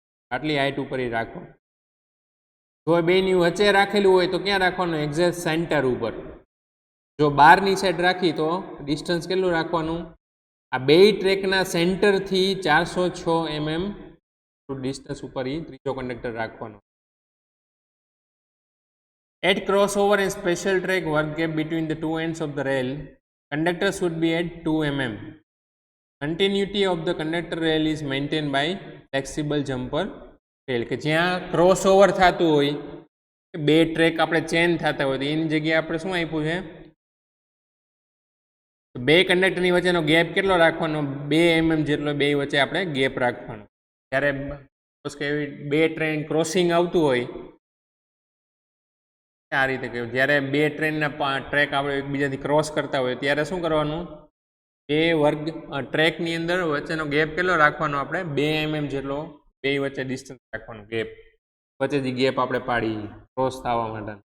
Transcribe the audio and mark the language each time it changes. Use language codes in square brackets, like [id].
[gu] આટલી હાઇટ ઉપર એ રાખો. જો બેની વચ્ચે રાખેલું હોય તો ક્યાં રાખવાનું, એક્ઝેક્ટ સેન્ટર ઉપર. જો બહારની સાઈડ રાખી તો ડિસ્ટન્સ કેટલું રાખવાનું, આ બે ટ્રેકના સેન્ટરથી 406 mm ડિસ્ટન્સ ઉપર એ ત્રીજો કંડક્ટર રાખવાનો. [en] At crossover and special track work gap between the two ends of the rail, conductor should be at 2 mm. Continuity of the conductor rail is maintained by flexible jumper rail. [gu] કે જ્યાં crossover થતું હોય, બે track આપણે change થતા હોય, તો એની જગ્યાએ આપણે શું આપ્યું છે, બે કંડક્ટરની વચ્ચેનો ગેપ કેટલો રાખવાનો, 2 mm જેટલો બે વચ્ચે આપણે ગેપ રાખવાનો. જ્યારે બે ટ્રેન ક્રોસિંગ આવતું હોય આ રીતે કહ્યું, જ્યારે બે ટ્રેનના ટ્રેક આપણે એકબીજાથી ક્રોસ કરતા હોય ત્યારે શું કરવાનું, બે વર્ગ ટ્રેકની અંદર વચ્ચેનો ગેપ કેટલો રાખવાનો, આપણે 2 mm જેટલો બે વચ્ચે ડિસ્ટન્સ રાખવાનું, ગેપ વચ્ચેથી ગેપ આપણે પાડી ક્રોસ થવા માટે.